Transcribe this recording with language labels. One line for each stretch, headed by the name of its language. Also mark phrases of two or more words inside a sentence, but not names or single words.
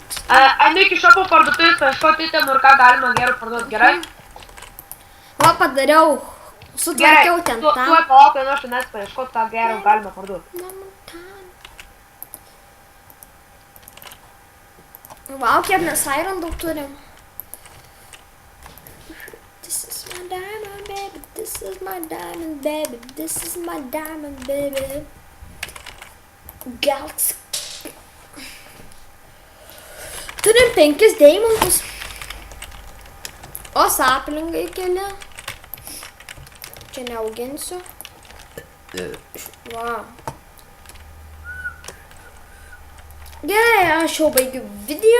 Lithuanian: Einu iki šopo parduotuvės, paieškoti itemų ir ką galima gerų parduoti, gerai? Va, padariau. Sutvarkiau ten tą. Tuoj palauk, einu aš tenais paieškoti, ką gerų galima parduoti. Vau, kiek mes iron daug turim.
English: This is my diamond, baby. This is my diamond, baby. This is my diamond, baby.
Lithuanian: Galaxy. Turim 5 deimantus. O saplingai keli. Čia neauginsiu. Va. Gerai, aš jau baigiu video.